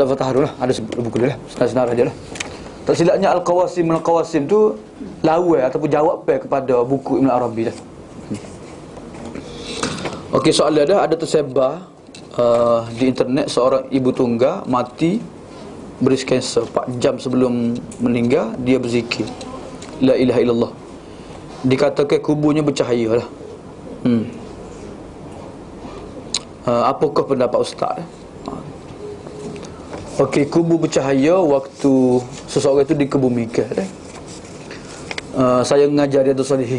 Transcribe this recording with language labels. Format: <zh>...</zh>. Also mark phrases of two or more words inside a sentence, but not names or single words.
<ms>Fatah lah, ada sebut buku dia lah, senarai dia lah. Tak silapnya Al-Qawasim tu lawan ataupun jawapan kepada buku Ibn Arabi dah. Okey, soalan ada tersebar di internet seorang ibu tunggal mati beris kanser 4 jam sebelum meninggal dia berzikir</ms> <ar>لا إله إلا الله.</ar> <ms>Dikatakan kuburnya bercahaya lah. Apakah pendapat ustaz? Okey, kubur bercahaya waktu seseorang itu dikebumikan. Saya mengajar Riyadhus Salihin.</ms>